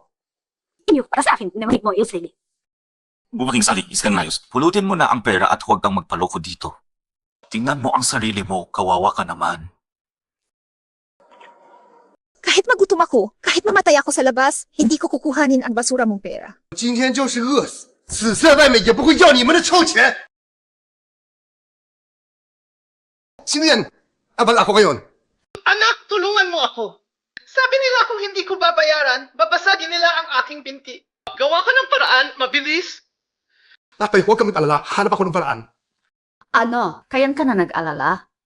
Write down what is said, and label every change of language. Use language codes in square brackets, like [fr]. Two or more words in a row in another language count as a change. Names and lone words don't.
[tl] Inyo, para sa akin, namalig mo yung sarili. Bumaking sali, iskan ngayos. Pulutin mo na ang pera at huwag kang magpaloko dito. Tingnan mo ang sarili mo, kawawa ka naman. Kahit magutom ako, kahit mamatay ako sa labas, hindi ko kukuhanin ang basura mong pera. [zh] 今天就是饿死，死在外面也不会要你们的臭钱！ [tl] Sino yan? Abal ako ngayon. Anak, tulungan mo ako. Sabi nila kung hindi ko babayaran, babasagin nila ang aking binti. Gawa ka ng paraan, mabilis. Lapay, huwag kang mag-alala. Hanap ako ng paraan. Ano? Kayan ka na nag-alala?